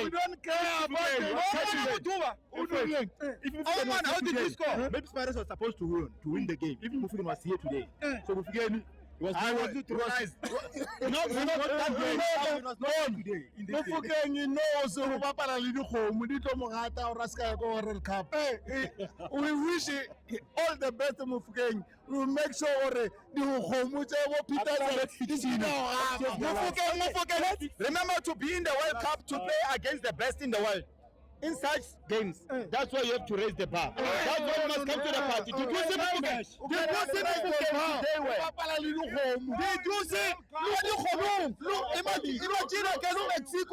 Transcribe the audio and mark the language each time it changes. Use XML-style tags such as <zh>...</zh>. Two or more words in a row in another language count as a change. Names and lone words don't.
<en>We don't care about the How did we score? Maybe Spiders was supposed to win the game. If Mufukeni was here today. So Mufukeni was neutralized. Not that game. It was not today. In this game. Mufukeng knows who</en> <tn>bapala le dikgomo di tlo mo gata o raska go World Cup.</tn> <en>We wish all the best Mufukeng. We will make sure the</en> <tn>dikgomo tse bo</tn> <en>Peter Mufukeni, remember to be in the World Cup to play against the best in the world. In such games, that's why you have to raise the bar. That's why you must come to the party. Did you see Mufukeni? Did you see Mufukeni today? Did you see? Imagine against Mexico.</en>